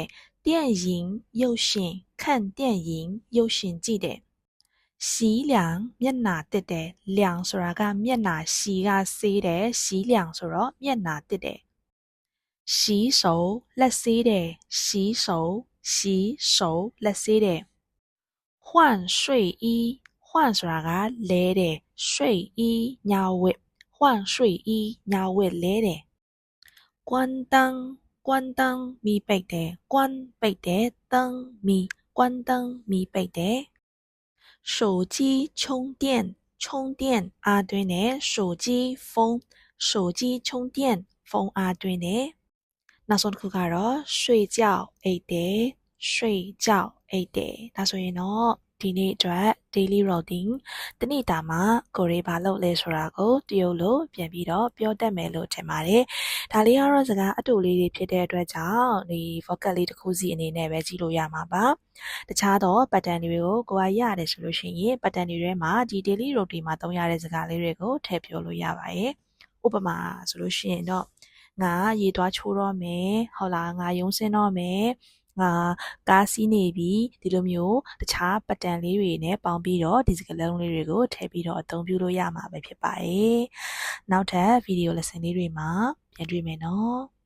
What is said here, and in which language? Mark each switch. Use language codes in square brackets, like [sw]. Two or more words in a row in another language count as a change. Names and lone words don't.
[my] 電影ရုပ်ရှင် [zh] 看電影 [my] ရုပ်ရှင်ကြည့်တယ် [zh] 洗涼 [my] မျက်နှာတက်တယ်涼ဆိုတာကမျက်နှာ洗ကဆေးတယ် [zh] 洗涼 [my] ဆိုတော့မျက်နှာတက်တယ် [zh] 洗手 [my] လက်ဆေးတယ် [zh] 洗手洗手 [my] လက်ဆေးတယ် [zh] 換睡衣 [my] 換ဆိုတာကလဲတယ်睡衣ညဝတ် [zh] 換睡 [my] 衣ညဝတ်လဲတယ် [zh] 關燈關燈 [my] မီးပိတ်တယ်關ပိတ်တယ်燈မီး [zh] 關燈 [my] မီးပိတ်တယ် [zh] 手機充電充電 [my] အားသွင်းတယ်手機ဖုန်း [zh] 手機充電 [my] ဖုန်းအားသွင်းတယ်နောက် ဆုံးတစ်ခုကတော့睡觉အိတ်တယ်睡觉အိတ်တယ်ဒါဆိုရင်တော့ဒီနေ့အတွက် [en] daily routine [my] တနေ့တာမှာကိုယ်ရေးဘာလုပ်လဲဆိုတာကိုတရုပ်လို့ ပြန်ပြီးတော့ပြောတတ်မယ်လို့ထင်ပါတယ်ဒါလေးကတော့စကားအတူလေးတွေဖြစ်တဲ့အတွက်ကြောင့်ဒီ vocab လေးတစ်ခုစီအနေနဲ့ ပဲကြည့်လို့ရမှာပါတခြားသော pattern တွေကိုကိုယ်ကရတယ်ဆိုလို့ရှိရင် pattern တွေထဲမှာဒီ [en] daily routine [my] မှာသုံးရတဲ့စကားလေးတွေကိုထည့်ပြောလို့ရပါတယ်ဥပမာဆိုလို့ရှိရင်တော့ငါရေသွားချိုးတော့မယ်ဟုတ်လားငါရုံးစင်းတော့မယ်ငါကားစီးနေပြီဒီလိုမျိုးတခြားပတ်တန်လေးတွေနဲ့ပေါင်းပြီးတော့ဒီစကားလုံးလေးတွေကိုထည့်ပြီးတော့အသုံးပြုလို့ရမှာပဲဖြစ်ပါတယ်နောက်ထပ်ဗီဒီယို lesson လေးတွေမှာပြန်တွေ့မယ်နော်